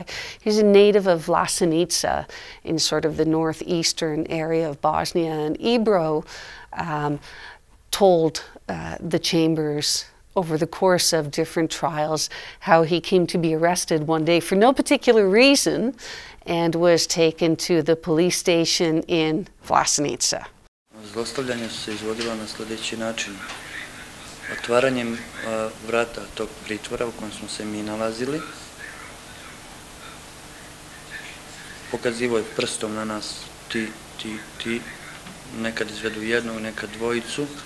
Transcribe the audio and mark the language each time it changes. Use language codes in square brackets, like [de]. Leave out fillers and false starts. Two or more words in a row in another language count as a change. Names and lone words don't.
[en] He's a native of Vlasenica in sort of the northeastern area of Bosnia, and Ibro told the chambers over the course of different trials how he came to be arrested one day for no particular reason and was taken to the police station in Vlasenica. [bs] Zlostavljanje se izvodilo na sljedeći način. Otvaranjem vrata tog pritvora u kojem smo se mi nalazili, pokazivao je prstom na nas ti, nekad izvedu jednog, nekad dvojicu.